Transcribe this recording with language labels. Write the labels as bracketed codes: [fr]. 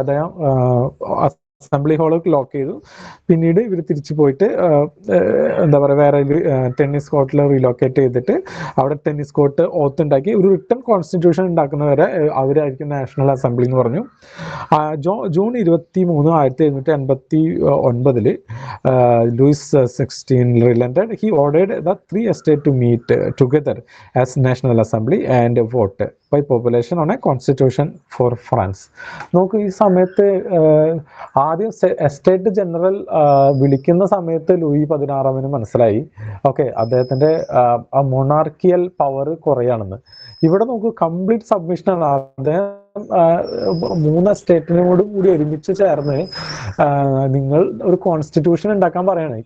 [ml] അദ്ദേഹം assembly hall lock ചെയ്തു. പിന്നീട് ഇവർ തിരിച്ചു പോയിട്ട് എന്താ പറയുക, വേറെ ടെന്നീസ് കോർട്ടിൽ റീലൊക്കേറ്റ് ചെയ്തിട്ട് അവിടെ ടെന്നീസ് കോർട്ട് ഓത്തുണ്ടാക്കി ഒരു റിട്ടൺ കോൺസ്റ്റിറ്റ്യൂഷൻ ഉണ്ടാക്കുന്നവരെ അവരായിരിക്കും നാഷണൽ അസംബ്ലി എന്ന് പറഞ്ഞു. [en] June 23, 1789 Louis 16 relented. He ordered the 3 estates to meet together as national assembly and vote. by population on a constitution for France. [ml] നോക്കൂ, ഈ സമയത്ത് ആദ്യം എസ്റ്റേറ്റ് ജനറൽ വിളിക്കുന്ന സമയത്ത് ലൂയി 16 മനസ്സിലായി ഓക്കെ അദ്ദേഹത്തിന്റെ ആ മൊണാർക്കിയൽ പവർ കുറയാണെന്ന്. ഇവിടെ നോക്കൂ, കംപ്ലീറ്റ് സബ്മിഷനാണ്. അദ്ദേഹം 3 സ്റ്റേറ്റിനോടും കൂടി ഒരുമിച്ച് ചേർന്ന് നിങ്ങൾ ഒരു കോൺസ്റ്റിറ്റ്യൂഷൻ ഉണ്ടാക്കാൻ പറയാണ്.